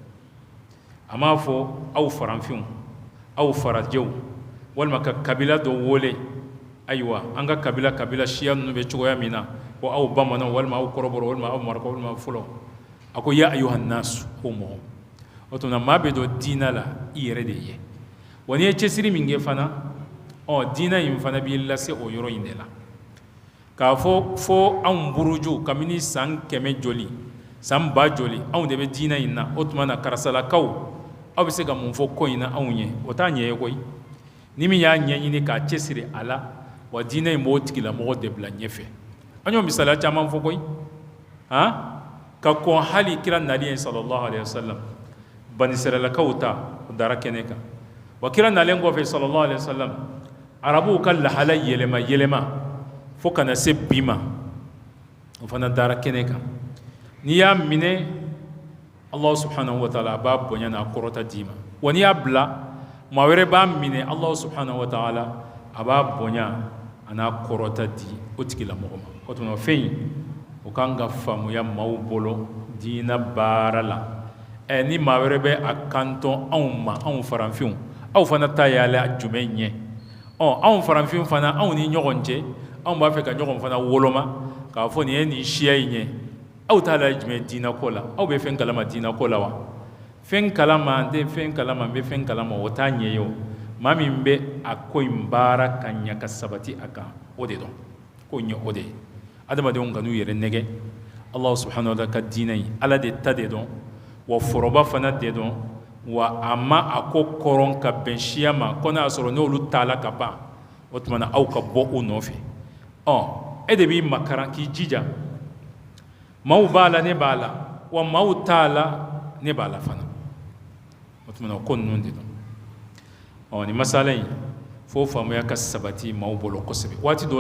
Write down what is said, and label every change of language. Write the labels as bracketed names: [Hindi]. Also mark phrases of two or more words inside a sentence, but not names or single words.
[Bambara] a m'a fɔ aw faranfinw aw farajɛw walima ka kabila dɔ wele ayiwa an ka kabila siya ninnu bɛ cogoya min na ko aw bamananw walima aw kɔrɔbɔrɔ walima aw marakaw walima fɔlɔ a ko [Arabic] يا أيها الناس [Bambara] o mɔgɔ o tuma maa bɛ don diinɛ la i yɛrɛ de ye wa n'i ye cɛsiri min kɛ fana diinɛ in fana b'i lase o yɔrɔ in de la k'a fɔ fo anw buruju kabini san 100 joli san 1000 joli anw de bɛ diinɛ in na o tuma na karisalakaw aw bɛ se ka mun fɔ ko in na anw ye o t'a ɲɛ ye koyi ni min y'a ɲɛɲini k'a cɛsiri a la wa diinɛ in b'o tigilamɔgɔ de bila ɲɛfɛ an y'o misaliya caman fɔ koyi ka kɔn hali kira nalen [Arabic] صلى الله عليه وسلم [Bambara] bani israɛlakaw ta o dara kɛnɛ kan wa kira nalen kɔfɛ [Arabic] صلى الله عليه وسلم [Bambara] arabuw ka lahala yɛlɛma fo ka na se bi ma o fana dara kɛnɛ kan n'i y'a minɛ [Arabic] الله سبحانه وتعالى [Bambara] a b'a bonya n'a kɔrɔta d'i ma wa n'i y'a bila maa wɛrɛ b'a minɛ [Arabic] الله سبحانه وتعالى [Bambara] a b'a bonya a n'a kɔrɔta di o tigilamɔgɔ ma o tuma fɛn in o kan ka faamuya maaw bolo diinɛ baara la ni maa wɛrɛ bɛ a kantɔn anw ma anw faranfinw aw fana ta y'ala jumɛn ɲɛ anw faranfinw fana anw ni ɲɔgɔn cɛ anw b'a fɛ ka ɲɔgɔn fana woloma k'a fɔ nin ye nin siya in ye aw t'a la jumɛn diinɛ ko la aw bɛ fɛn kalama diinɛ ko la wa fɛn kalama n tɛ fɛn kalama n bɛ fɛn kalama o t'a ɲɛ ye o maa min bɛ a ko in baara ka ɲɛ ka sabati a kan o de dɔn k'o ɲɛ o de ye adamadenw ka n'u yɛrɛ nɛgɛ [Arabic] الله سبحانه وتعالى [Bambara] ka diinɛ in ala de ta de dɔn wa foroba fana de dɔn wa a ma a ko kɔrɔn ka bɛn siya ma ko n'a y'a sɔrɔ n'olu t'a la ka ban o tuma na aw ka bɔ o nɔfɛ e de b'i makaran k'i jija maaw b'a la ne b'a la wa maaw t'a la ne b'a la fana o tuma na o ko ninnu de dɔn nin masala in fo faamuya ka sabati maaw bolo kosɛbɛ waati dɔw la